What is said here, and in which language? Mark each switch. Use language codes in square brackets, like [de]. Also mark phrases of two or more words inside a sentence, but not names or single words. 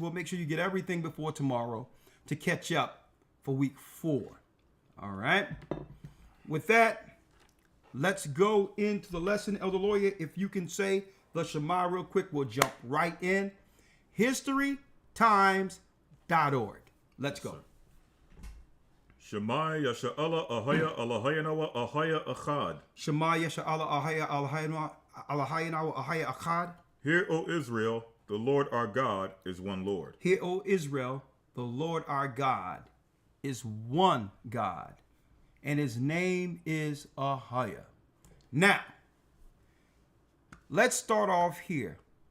[en] We'll make sure you get everything before tomorrow to catch up for week 4. All right? With that, let's go into the lesson. Elder Lawyer, if you can say the Shema real quick, we'll jump right in. historytimes.org. Let's go. Shema Yasha'Allah Ahaya Allahayanawa Ahaya Achad. Shema Yasha'Allah Ahaya Allahayanawa Ahaya Achad. Hear, O Israel, the Lord our God is one Lord. Hear, O Israel, the Lord our God is one God, and his name is Ahaya. Now, let's start off here.